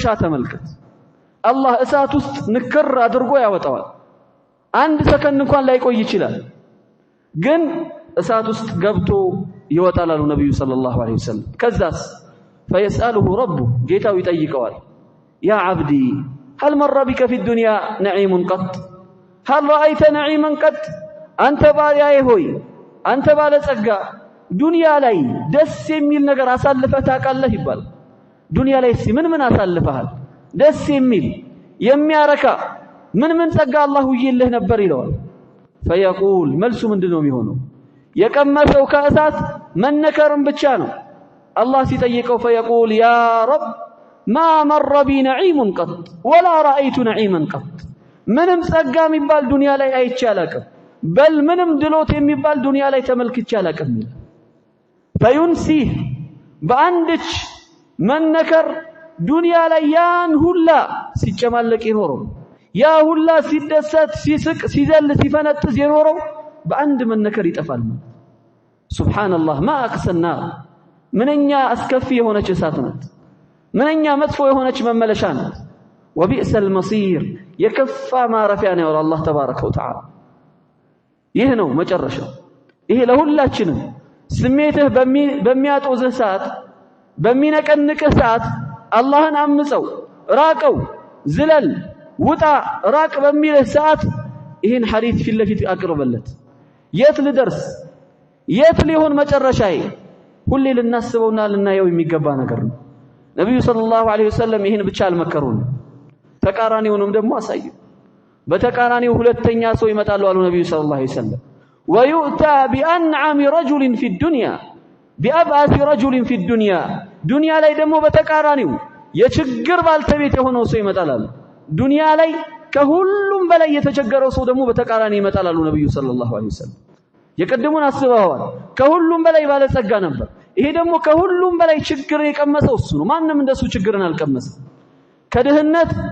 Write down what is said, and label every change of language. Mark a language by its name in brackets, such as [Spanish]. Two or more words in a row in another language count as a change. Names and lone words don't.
[Amharic] ተመልከት። አላህ እሳት ውስጥ ንክር አድርጎ ያወጣዋል። አንድ ሰከንድ እንኳን ላይቆይ ይችላል። ግን እሳት ውስጥ ገብቶ ይወጣል አሉ ነብዩ [Arabic] صلى الله عليه وسلم። [Amharic] ከዛስ [Arabic] فيسأله ربه [Amharic] ጌታው ይጠይቀዋል። [Arabic] يا عبدي هل مر بك في الدنيا نعيم قط هل رأيت نعيما قط [Amharic] አንተ ባሪያዬ ሆይ አንተ ባለጸጋ ዱንያ ላይ ደስ የሚል ነገር አሳልፈህ ታውቃለህ ይባል። ዱንያ ላይ ምን አሳልፈሃል? ደስ የሚል የሚያረካ ምን ጸጋ አላህ ይይልህ ነበር ይለዋል። ፈየቁል መልሱ ምንድነው የሚሆነው? የቀመሰው ከእሳት መነከርም ብቻ ነው። አላህ ሲጠይቀው [Arabic] فيقول يا رب ما مر بي نعيم قط ولا رأيت نعيما قط [Amharic] منم ጸጋ የሚባል ዱንያ ላይ አይቼ አላቅም በል ምንም ድሎት የሚባል ዱንያ ላይ ተመልክቼ አላቅም فينسيه በአንድች መነከር ዱንያ ላይ ያን ሁላ ሲጨማለቅ ይኖረው ያ ሁላ ሲደሰት ሲስቅ ሲዘል ሲፈነጥዝ ይኖረው በአንድ መነከር ይጠፋል ሱብሃንአላህ [Arabic] ما أقسى [Amharic] ምንኛ አስከፊ የሆነች እሳት ናት ምንኛ መጥፎ የሆነች መመለሻ ናት [Arabic] وبئس المصير [Amharic] የከፋ ማረፊያ ነው አላህ [Arabic] تبارك وتعالى [Amharic] ይህ ነው መጨረሻው ይሄ ለሁላችንም ስሜትህ በሚያጦዝህ ሰዓት በሚነቀንቅህ ሰዓት አላህን አምፀው ራቀው ዝለል ውጣ ራቅ በሚልህ ሰዓት ይህን ሐዲስ ፊት ለፊት አቅርበለት የት ልደርስ የት ሊሆን መጨረሻዬ ሁሌ ልናስበውና ልናየው የሚገባ ነገር ነው ነብዩ [Arabic] صلى الله عليه وسلم [Amharic] ይህን ብቻ አልመከሩን ተቃራኒውንም ደግሞ አሳዩ በተቃራኒው ሁለተኛ ሰው ይመጣሉ አሉ ነብዩ ሰለላሁ [Arabic] عليه وسلم ويؤتى بأنعم رجل في الدنيا بأبعث رجل في الدنيا [Amharic] ዱንያ ላይ ደግሞ በተቃራኒው የችግር ባልተቤት የሆነው ሰው ይመጣል አሉ ዱንያ ላይ ከሁሉም በላይ የተቸገረው ሰው ደግሞ በተቃራኒ ይመጣል አሉ ነብዩ [Arabic] صلى الله عليه وسلم [Amharic] የቀደሙን አስበዋል ከሁሉም በላይ ባለጸጋ ነበር ይሄ ደግሞ ከሁሉም በላይ ችግር የቀመሰው እሱ ነው ማንንም እንደሱ ችግርን አልቀመሰም ከድህነት